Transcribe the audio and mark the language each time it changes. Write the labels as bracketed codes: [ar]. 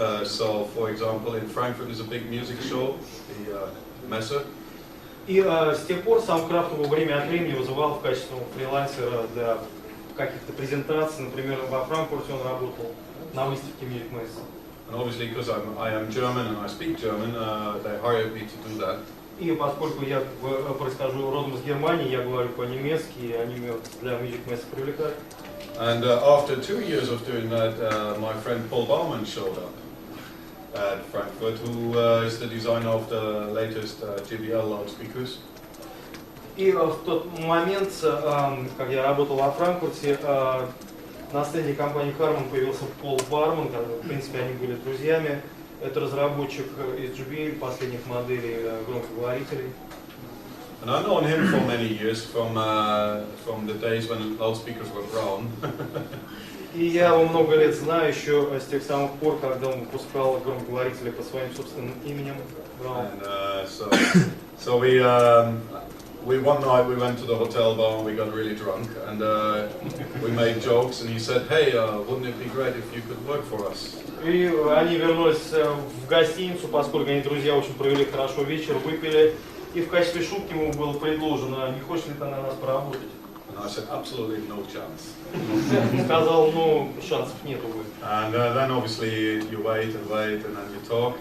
[en] So, for example, in Frankfurt is a big music show, the Messe. [ru] И с тех пор Soundcraft его время от времени вызывал в качестве фрилансера для каких-то презентаций. Например, во Франкфурте он работал на выставке Music Messe. [en] And obviously, because I am German and I speak German, they hired me to do that. [ru] И поскольку я происхожу родом из Германии, я говорю по-немецки, и они меня для Music Messe привлекали. [en] And after 2 years of doing that, my friend Paul Baumann showed up at Frankfurt, who is the designer of the latest JBL loudspeakers. [ru] И в тот момент, как я работал во Франкфурте, на стенде компании Harman появился Пол Барман, в принципе они были друзьями. Это разработчик из JBL последних моделей громкоговорителей. [en] And I've known him for many years, from the days when loudspeakers were brown. [ru] И я его много лет знаю, еще с тех самых пор, когда он выпускал громкоговорители под своим собственным именем. [en] And so we one night we went to the hotel bar and we got really drunk and we made jokes and he said, hey, wouldn't it be great if you could work for us? [ru] И они вернулись в гостиницу, поскольку они друзья очень провели хорошо вечер, выпили. И в качестве шутки ему было предложено, не хочешь ли ты на нас поработать? [en] And I said, absolutely no chance. [ru] Сказал, ну, шансов нет, увы. [en] And then obviously you wait and then you talk.